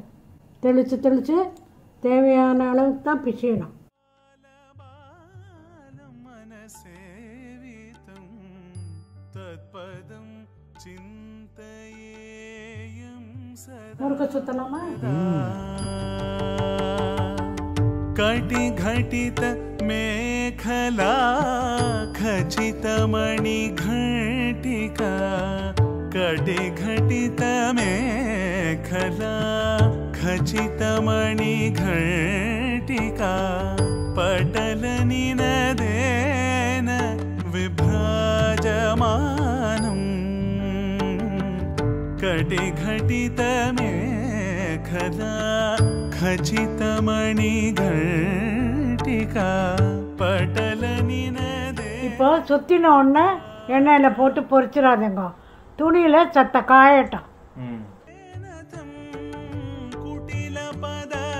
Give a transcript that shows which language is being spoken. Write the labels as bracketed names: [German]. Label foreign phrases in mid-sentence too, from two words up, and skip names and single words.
[Tamil] தெளித்து தெளித்து தேவையான அளவுக்கு தான் பிசையணும். முறுக்கு சுத்தலாமா? [Sanskrit] कटि घटित मेखला खचित मणि घटिका. कटि घटित मेखला खचित मणि घटिका. पटल निनदेन विभ्राजमानम्. कटि घटित मेखला खचित मणि घटिका. पटल निनदे. [Tamil] இப்போ சுத்தின உடனே எண்ணெயில் போட்டு பொரிச்சிடாதீங்க. துணியில் சத்த காயட்டும். [Sanskrit] कुटिल पद